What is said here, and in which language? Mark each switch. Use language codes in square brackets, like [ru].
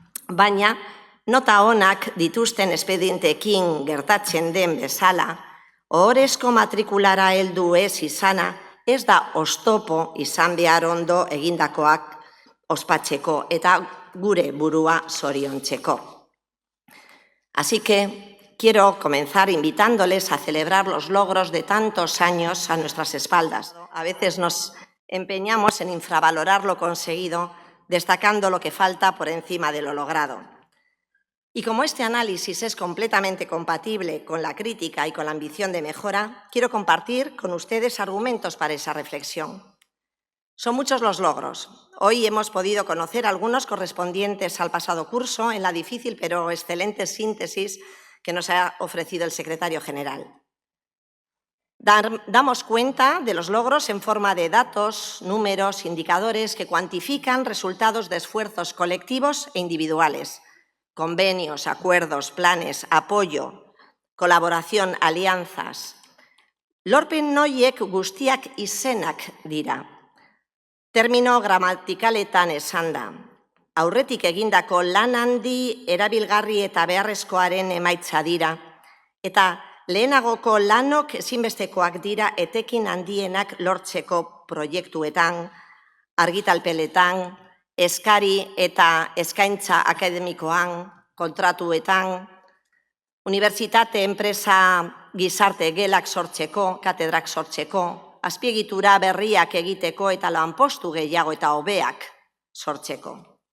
[eu] Baina, nota onak dituzten espedienteekin gertatzen den bezala, ohorezko matrikulara heldu ez izana, ez da oztopo izan behar ondo egindakoak ospatzeko eta gure burua zoriontzeko. [es] Así que quiero comenzar invitándoles a celebrar los logros de tantos años a nuestras espaldas. A veces nos empeñamos en infravalorar lo conseguido, destacando lo que falta por encima de lo logrado. Y como este análisis es completamente compatible con la crítica y con la ambición de mejora, quiero compartir con ustedes argumentos para esa reflexión. Son muchos los logros. Hoy hemos podido conocer algunos correspondientes al pasado curso en la difícil pero excelente síntesis que nos ha ofrecido el secretario general. Damos cuenta de los logros en forma de datos, números, indicadores que cuantifican resultados de esfuerzos colectivos e individuales, convenios, acuerdos, planes, apoyo, colaboración, alianzas. [eu] Lorpen noiek guztiak izenak dira. Termino gramatikaletan esanda. Aurretik egindako lan handi erabilgarri eta beharrezkoaren emaitza dira, eta lehenagoko lanok ezinbestekoak dira etekin handienak lortzeko proiektuetan, argitalpeletan, eskari eta eskaintza akademikoan, kontratuetan, unibertsitate, enpresa, gizarte gelak sortzeko, katedrak sortzeko, azpiegitura berriak egiteko eta lanpostu gehiago eta hobeak sortzeko.